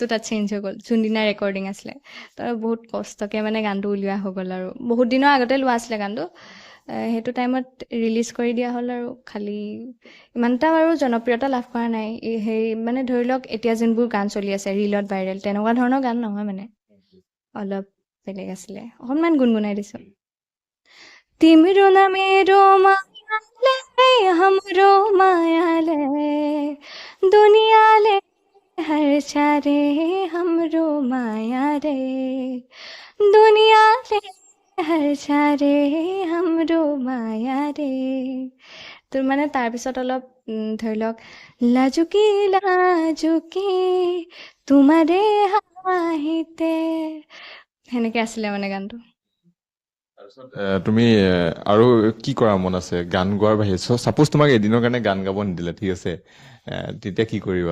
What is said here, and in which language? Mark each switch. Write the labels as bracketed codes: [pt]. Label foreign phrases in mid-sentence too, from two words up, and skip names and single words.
[as] তাত চেঞ্জ হৈ গ'ল যোনদিনা ৰেকৰ্ডিং আছিলে তাৰ বহুত কষ্টকৈ মানে গানটো উলিওৱা হৈ গ'ল আৰু বহুত দিনৰ আগতে লোৱা আছিলে গানটো সেইটো টাইমত ৰিলিজ কৰি দিয়া হ'ল আৰু খালি ইমান এটা বাৰু জনপ্ৰিয়তা লাভ কৰা নাই হেৰি মানে ধৰি লওক এতিয়া যোনবোৰ গান চলি আছে ৰিলত ভাইৰেল তেনেকুৱা ধৰণৰ গান নহয় মানে অলপ বেলেগ আছিলে অকণমান গুণগুণাই দিছোঁ तिम्रो [ne] न मेरो मायाले हाम्रो मायाले दुनियाँले हर्छ रे हाम्रो माया रे दुनियाँले हर्छ रे हाम्रो माया रे [as] তোৰ মানে তাৰপিছত অলপ ধৰি লওক লাজুকি তোমাৰে হাঁহিতে সেনেকৈ আছিলে মানে গানটো তাৰপিছত তুমি আৰু কি কৰা মন আছে গান গোৱাৰ বাহিৰে চাপোজ তোমাক এদিনৰ কাৰণে গান গাব নিদিলে ঠিক আছে তেতিয়া কি কৰিবা